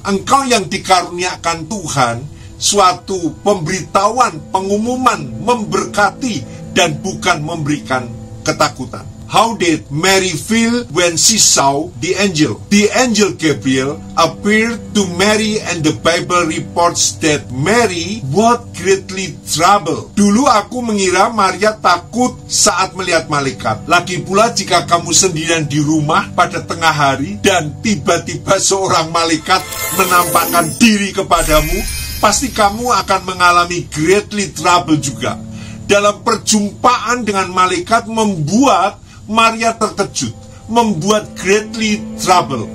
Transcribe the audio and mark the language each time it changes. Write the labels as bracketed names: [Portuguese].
[Indonesian] Engkau yang dikaruniakan Tuhan, suatu pemberitahuan, pengumuman, memberkati, dan bukan memberikan ketakutan. [English] How did Mary feel when she saw the angel? The angel Gabriel appeared to Mary, and the Bible reports that Mary was greatly troubled. [Indonesian] Dulu aku mengira Maria takut saat melihat malaikat. Lagi pula jika kamu sendirian di rumah pada tengah hari dan tiba-tiba seorang malaikat menampakkan diri kepadamu, pasti kamu akan mengalami [English] greatly trouble [Indonesian] juga. Dalam perjumpaan dengan malaikat membuat Maria terkejut, membuat [English] greatly trouble.